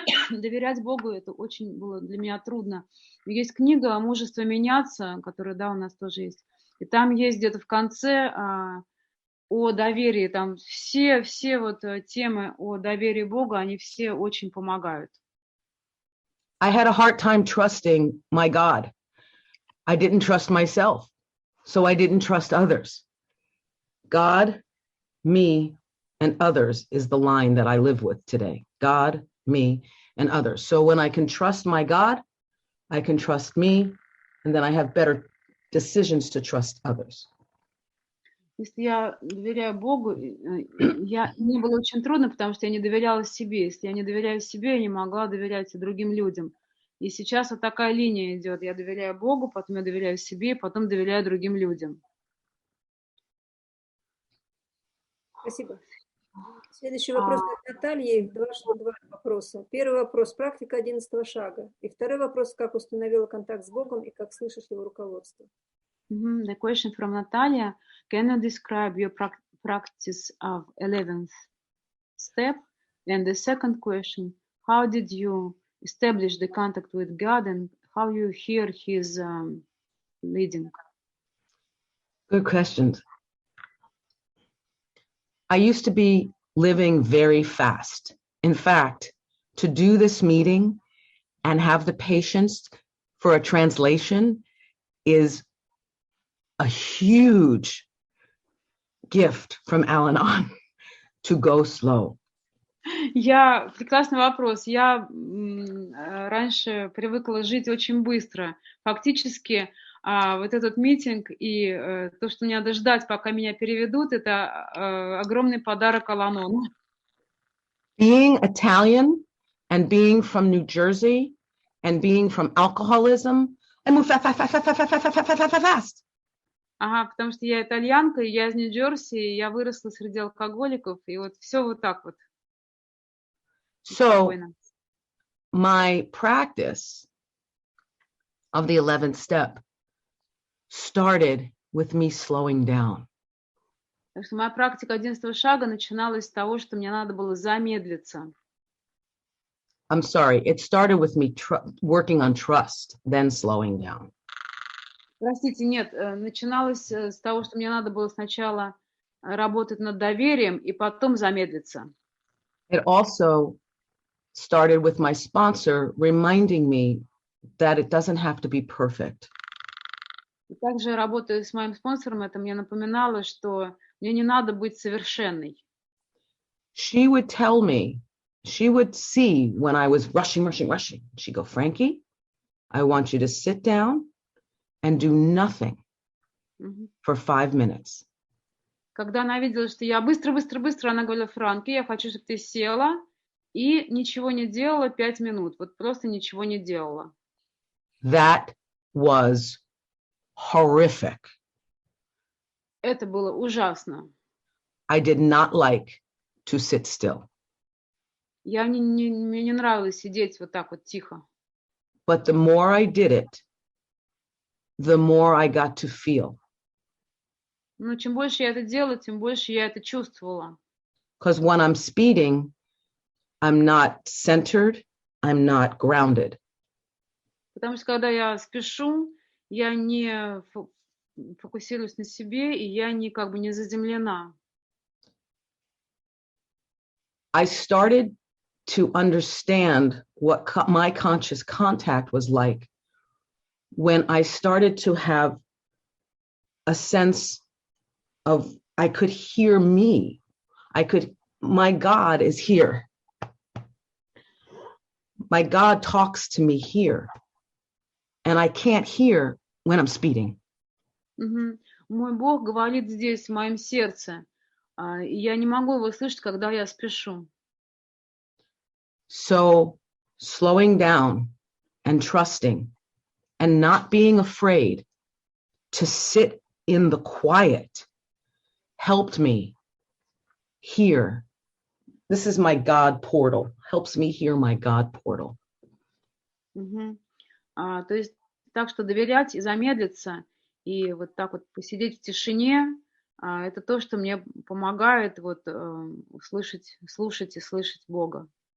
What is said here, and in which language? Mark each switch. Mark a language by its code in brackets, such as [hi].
[ru] Доверять Богу, это очень было для меня трудно. Есть книга «Мужество меняться», которая, да, у нас тоже есть. И там есть где-то в конце о доверии. Там все вот темы о доверии Богу, они все очень помогают. [en] I had a hard time trusting my God. I didn't trust myself, so I didn't trust others. God, me, and others is the line that I live with today. God, me, and others. So when I can trust my God, I can trust me, and then I have better decisions to trust others. [ru] Если я доверяю Богу, мне было очень трудно, потому что я не доверяла себе. Если я не доверяю себе, я не могла доверять и другим людям. И сейчас вот такая линия идет. Я доверяю Богу, потом я доверяю себе, потом доверяю другим людям. Спасибо. Следующий вопрос от Натальи. Два вопроса. Первый вопрос. Практика 11 шага. И второй вопрос. Как установила контакт с Богом и как слышишь его руководство? [en] The question from Natalia. Can you describe your practice of 11th step? And the second question. How did you establish the contact with God and how you hear his leading? Good questions. I used to be living very fast. In fact, to do this meeting and have the patience for a translation is a huge gift from Al-Anon to go slow. [ru] Прекрасный вопрос. Я раньше привыкла жить очень быстро. Фактически вот этот митинг и то, что мне надо ждать, пока меня переведут, это огромный подарок Ал-Анону. [en] Being Italian and being from New Jersey and being from alcoholism, I move fast. [ru] Ага, потому что я итальянка, и я из Нью-Джерси, и я выросла среди алкоголиков, и вот все вот так вот. [en] So my practice of the 11th step started with me slowing down. [ru] Так что моя практика 11 шага начиналась с того, что мне надо было замедлиться. [en] I'm sorry, it started with me working on trust, then slowing down. [ru] Простите, нет, начиналось с того, что мне надо было сначала работать над доверием и потом замедлиться. [en] It also started with my sponsor reminding me that it doesn't have to be perfect. [ru] И также работая с моим спонсором, это мне напоминало, что мне не надо быть совершенной. [en] She would tell me, she would see when I was rushing. She'd go, Frankie, I want you to sit down and do nothing for 5 minutes. [ru] Когда она видела, что я быстро, она говорила, Франки, я хочу, чтобы ты села и ничего не делала 5 минут. Вот просто ничего не делала. [en] That was horrific. [ru] Это было ужасно. [en] I did not like to sit still. [ru] Мне не нравилось сидеть вот так вот тихо. [en] But the more I did it, the more I got to feel. [ru] Но чем больше я это делала, тем больше я это чувствовала. [en] Because when I'm speeding, I'm not centered, I'm not grounded. [ru] Потому что когда я спешу, я не фокусируюсь на себе, и я не как бы не заземлена. [en] I started to understand what my conscious contact was like when I started to have a sense of I could hear me. My God is here. My God talks to me here. And I can't hear when I'm speeding. [ru] Мой Бог говорит здесь, в моем сердце. И я не могу его слышать, когда я спешу. [en] So slowing down and trusting and not being afraid to sit in the quiet helped me hear. This is my God portal. Helps me hear my God portal. [ru] То есть так что доверять и замедлиться, и вот так вот посидеть в тишине, это то, что мне помогает вот слушать и слышать Бога.